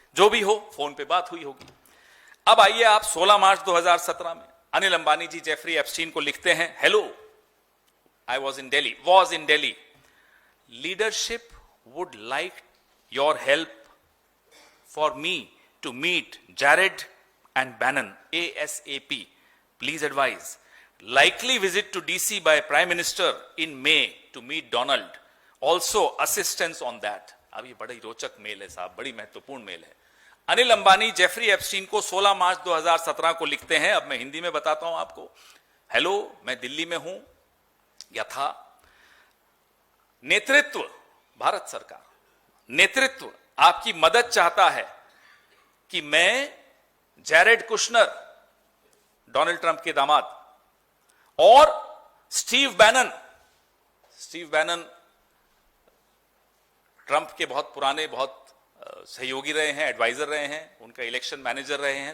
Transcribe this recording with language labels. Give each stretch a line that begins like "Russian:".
Hindi: जो भी हो, फोन पे बात हुई होगी। अब आइए आप 16 मार्च 2017 में अनिल अंबानी जी जेफरी एप्स्टीन को लिखते हैं,
English: Hello, I was in Delhi, leadership would like your help for me to meet Jared and Bannon ASAP. Please advise. Likely visit to DC by Prime Minister in May to meet Donald. Also assistance on that.
Hindi: अब ये बड़ी रोचक mail है साहब, बड़ी महत्वपूर्ण mail है। Anil Ambani Jeffrey Epstein को 16 मार्च 2017 को लिखते हैं। अब मैं हिंदी में बताता हूं आपको। हेलो, मैं दिल्ली में हूं या था। नेतृत्व, भारत सरकार, नेतृत्व आपकी मदद चाहता है कि मैं जैरेड कुशनर, डोनाल्ड ट्रंप के दामाद, और स्टीव बैनन ट्रंप के बहुत पुराने, बहुत सहयोगी रहे हैं, एडवाइजर रहे हैं, उनका इलेक्शन मैनेजर रहे हैं।